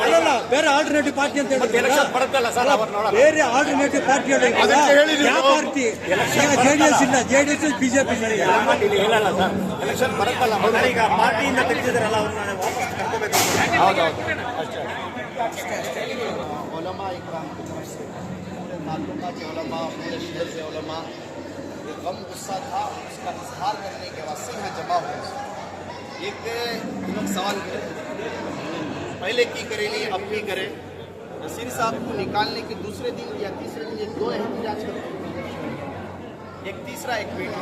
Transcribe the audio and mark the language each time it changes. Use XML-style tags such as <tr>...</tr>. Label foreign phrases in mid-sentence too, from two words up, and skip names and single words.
<kn>ಅಲ್ಲ, ಬೇರೆ</kn> <en>alternative party</en> <kn>ಅಂತ ಹೇಳಿದ್ರೆ ಎಲೆಕ್ಷನ್ ಬರುತ್ತಲ್ಲ ಸರ್, ಅವ್ರು ನೋಡೋಣ. ಬೇರೆ</kn> <en>alternative party</en> <kn>ಯಾವ ಪಾರ್ಟಿ? JDS ಇಲ್ಲ, JDS BJP ಹೇಳಲ್ಲ ಸರ್, ಎಲೆಕ್ಷನ್ ಬರುತ್ತಲ್ಲ. ಈಗ ಪಾರ್ಟಿಯಿಂದ ತೆಗೆದಿದ್ದಾರಲ್ಲ, ಅವ್ರನ್ನ ವಾಪಸ್ ಕರ್ಕೋಬೇಕು. ಹೌದೌದು, ಅಷ್ಟೇ.</kn> <ur>علماء اکرام کی طرف سے پورے تعلقہ کے علماء، پورے شہر کے علماء، یہ غم غصہ تھا، اس کا اظہار کرنے کے واسطے یہاں جمع ہوئے. ایک لوگ سوال کریں، پہلے کی کریں گے، اب کی کریں. نصیر صاحب کو نکالنے کے دوسرے دن یا تیسرے دن یہ 2 احتجاج کرتے ہیں، ایک تیسرا ایک میٹنگ.</ur>